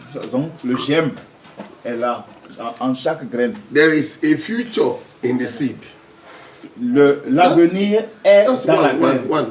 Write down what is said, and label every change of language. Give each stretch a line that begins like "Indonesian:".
French: Donc le germe est là en chaque graine.
English: There is a future in the seed.
French: L'avenir est dans la graine.